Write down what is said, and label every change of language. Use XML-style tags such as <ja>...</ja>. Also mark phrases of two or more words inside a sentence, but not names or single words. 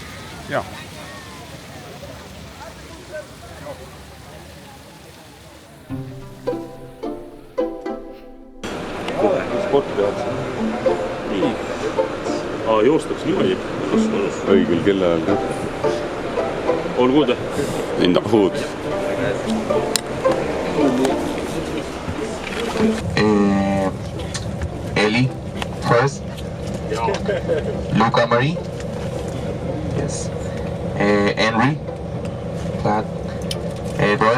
<et>Jah. Sporti tehakse. Nii. Joostaks niimoodi. Õigel kella ajal ka.</et> <en>All good? In the hood. Eli first. Luca Marie. Yes. Henry. Pat. Edward.</en>